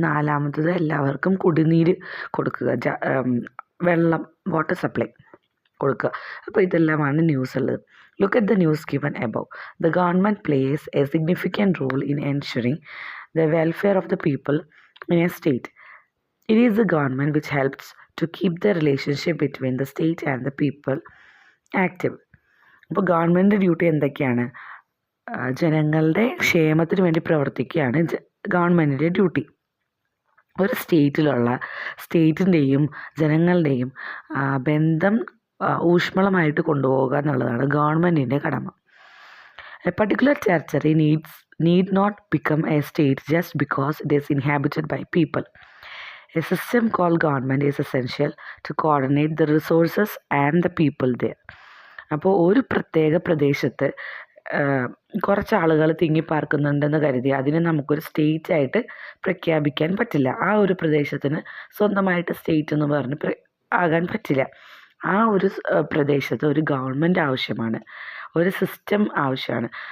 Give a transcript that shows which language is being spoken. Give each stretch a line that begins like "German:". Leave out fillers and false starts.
Malayalam: നാലാമത്തത് എല്ലാവർക്കും കുടിനീര് കൊടുക്കുക, വെള്ളം, വാട്ടർ സപ്ലൈ കൊടുക്കുക. അപ്പോൾ ഇതെല്ലാമാണ് ന്യൂസ് ഉള്ളത്.
English: Look at the news given above. The government plays a significant role in ensuring the welfare of the people in a state. It is the government which helps to keep the relationship between the state and the people active.
Malayalam: അപ്പോൾ government duty എന്തൊക്കെയാണ്? ജനങ്ങളുടെ ക്ഷേമത്തിന് വേണ്ടി പ്രവർത്തിക്കുകയാണ് ഗവൺമെൻറ്റിൻ്റെ duty. ഒരു സ്റ്റേറ്റിൻ്റെയും ജനങ്ങളുടെയും ബന്ധം ഊഷ്മളമായിട്ട് കൊണ്ടുപോകുക എന്നുള്ളതാണ് ഗവൺമെൻറ്റിൻ്റെ കടമ.
English: A particular territory need not become a state just because it is inhabited by people. A system called government is essential to coordinate the resources and the people there.
Malayalam: അപ്പോൾ ഒരു പ്രത്യേക പ്രദേശത്ത് കുറച്ച് ആളുകൾ തിങ്ങിപ്പാർക്കുന്നുണ്ടെന്ന് കരുതി അതിനെ നമുക്കൊരു സ്റ്റേറ്റ് ആയിട്ട് പ്രഖ്യാപിക്കാൻ പറ്റില്ല. ആ ഒരു പ്രദേശത്തിന് സ്വന്തമായിട്ട് സ്റ്റേറ്റ് എന്ന് പറഞ്ഞ് ആകാൻ പറ്റില്ല. ആ ഒരു പ്രദേശത്ത് ഒരു ഗവൺമെൻറ് ആവശ്യമാണ്, ഒരു സിസ്റ്റം ആവശ്യമാണ്.